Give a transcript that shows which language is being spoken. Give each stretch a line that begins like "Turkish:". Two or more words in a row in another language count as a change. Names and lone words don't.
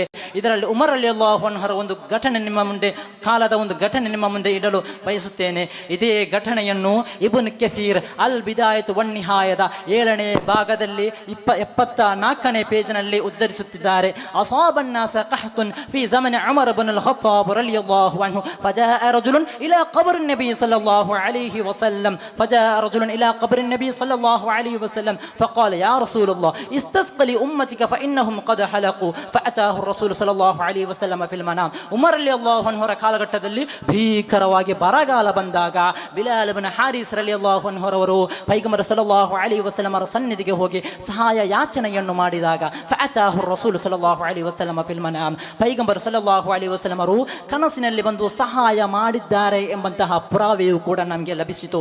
Kannada: ಇದರಲ್ಲಿ ಉಮರ್
Arabic: رضي الله عنه
Kannada: ಒಂದು ಘಟನೆ ನಿಮ್ಮ ಮುಂದೆ, ಕಾಲದ ಒಂದು ಘಟನೆ ನಿಮ್ಮ ಮುಂದೆ ಇಡಲು ಬಯಸುತ್ತೇನೆ. ಇದೇ ಘಟನೆಯನ್ನು ಇಬ್ನ್ ಕಸೀರ್ ಅಲ್ ಬಿದಾಯತ್ ವನ್ ನಿಹಾಯದ 7ನೇ ಭಾಗದಲ್ಲಿ 74ನೇ ಪೇಜ್ನಲ್ಲಿ ಉದ್ಧರಿಸುತ್ತಿದ್ದಾರೆ.
Arabic: أصاب الناس قحط في زمن عمر بن الخطاب رضي الله عنه فجاء رجل إلى qabr النبي صلى الله عليه وسلم فجاء رجل إلى قبر النبي صلى الله عليه وسلم فقال يا رسول الله استسق لأمتك فإنهم قد حلقوا فأتاه الرسول صلى الله عليه وسلم في المنام.
Kannada: ಉಮರ್ ರಲಿಯಲ್ಲಾಹು ಅನ್ಹರ ಕಾಲಘಟ್ಟದಲ್ಲಿ ಭೀಕರವಾಗಿ ಬರಗಾಲ ಬಂದಾಗ ಬಿಲಾಲ್ ಇಬ್ನ್ ಹಾರಿಸ್
Arabic: رضي الله عنه
Kannada: ಪೈಗಂಬರ್
Arabic: صلى الله عليه وسلم
Kannada: ಅವರ ಸನ್ನಿಧಿಗೆ ಹೋಗಿ ಸಹಾಯ ಯಾಚನೆಯನ್ನು ಮಾಡಿದಾಗ
Arabic: فأتاه رسول صلى الله عليه وسلم في المنام,
Kannada: ಪೈಗಂಬರ್
Arabic: صلى الله عليه وسلم
Kannada: ಅವರು ಕನಸಿನಲ್ಲಿ ಬಂದು ಸಹಾಯ ಮಾಡಿದ್ದಾರೆ ಎಂಬಂತಹ ಪುರಾವೆಯೂ ಕೂಡ ನಮಗೆ ಲಭಿಸಿತು.